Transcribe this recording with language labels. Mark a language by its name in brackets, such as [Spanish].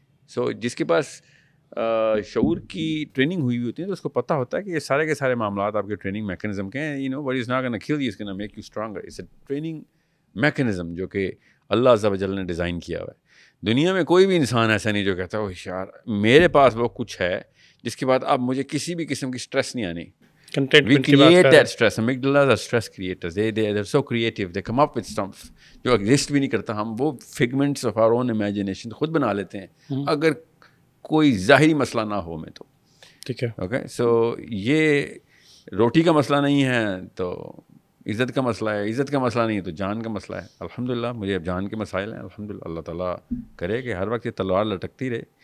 [Urdu] سو جس کے پاس شعور کی ٹریننگ ہوئی ہوتی ہے تو اس کو پتہ ہوتا ہے کہ یہ سارے کے سارے معاملات آپ کے ٹریننگ میکینزم کے ہیں. [English] What is not gonna kill you, is gonna make you stronger. It's a training mechanism [Urdu] جو کہ اللہ عز و جل نے ڈیزائن کیا ہوا ہے. دنیا میں کوئی بھی انسان ایسا نہیں جو کہتا ہے یار میرے پاس وہ کچھ ہے جس کے بعد اب مجھے کسی بھی قسم کی اسٹریس نہیں آنی. [English] We create that stress. Amygdalas are stress creators. They're so creative. They come up with stuff جو exist [Urdu] بھی نہیں کرتا. ہم وہ [English] figments of our own imagination [Urdu] خود بنا لیتے ہیں اگر کوئی ظاہری مسئلہ نہ ہو میں تو. ٹھیک ہے, اوکے. سو یہ روٹی کا مسئلہ نہیں ہے تو عزت کا مسئلہ ہے, عزت کا مسئلہ نہیں ہے تو جان کا مسئلہ ہے. الحمدللہ مجھے اب جان کے مسائل ہیں. الحمدللہ اللہ تعالیٰ کرے کہ ہر وقت یہ تلوار لٹکتی رہے.